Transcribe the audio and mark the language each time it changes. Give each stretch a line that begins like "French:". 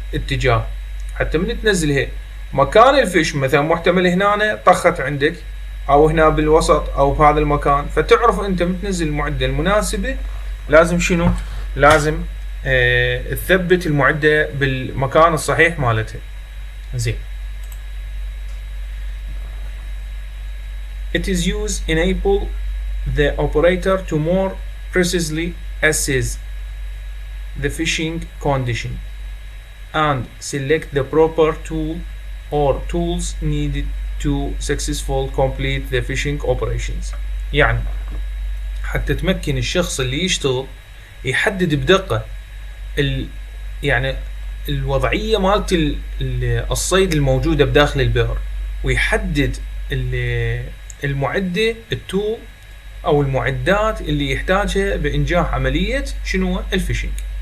Arabic: اتجاه، حتى من تنزلها مكان الفيش مثلا محتمل هنا طخت عندك او هنا بالوسط او بهذا المكان، فتعرف انت متنزل المعدة المناسبة لازم شنو؟ لازم تثبت المعدة بالمكان الصحيح مالتها. زين.
English: It is used enable the operator to more precisely assess the fishing condition and select the proper tool or tools needed to successfully complete the fishing operations.
Arabic: يعني حتى تمكن الشخص اللي يشتغل يحدد بدقة يعني الوضعية مالت الصيد الموجودة بداخل البئر، ويحدد المعدة التول او المعدات اللي يحتاجها بانجاح عملية شنو؟ الفيشنج.